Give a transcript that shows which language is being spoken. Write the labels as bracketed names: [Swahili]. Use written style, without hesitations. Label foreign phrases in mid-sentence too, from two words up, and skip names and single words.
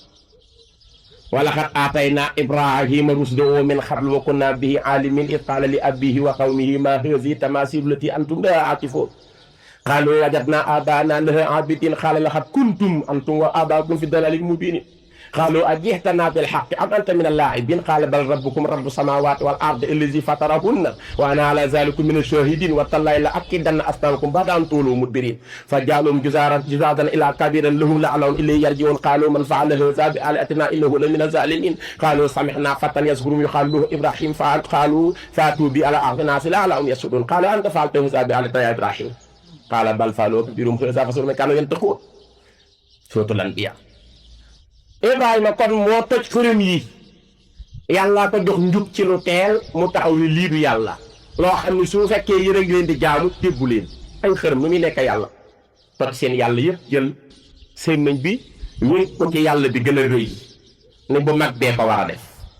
[Arabic] ولقد آتينا إبراهيم رشده من قبل وكنا به عالمين إذ قال لأبيه وقومه ما هذه التماثيل التي أنتم لها عاكفون قالوا وجدنا آباءنا لها عابدين قال لقد كنتم أنتم وآباؤكم في ضلال مبين قالوا أجئتنا بالحق أم أنت من اللاعبين قال بل ربكم رب السماوات والأرض الذي فطرهن وأنا على ذلكم من الشاهدين وتالله لأكيدن أصنامكم بعد أن تولوا مدبرين فجعلهم جذاذا إلا كبيرا لهم لعلهم إليه يرجعون قالوا من فعل هذا بآلهتنا إنه لمن الظالمين قالوا سمعنا فتى يذكرهم يقال له إبراهيم قالوا فأتوا به على أعين الناس لعلهم يشهدون قال أأنت فعلت هذا بآلهتنا يا إبراهيم قال بل فعله كبيرهم هذا فاسألوهم إن كانوا ينطقون سورة الأنبياء [Wolof] Ibrahima kon moo toj xërëm yi yàllaa ko jox njub ci lu teel mu taxaw ni lii du yàlla loo xam ne su fekkee yéen a ngi leen di jaamu déggu leen ay xërëm nu muy nekk yàlla toj seen yàlla yëpp jël sémmiñ bi wéy ko ci yàlla bi gën a rëy ne bu mag bee ko war a def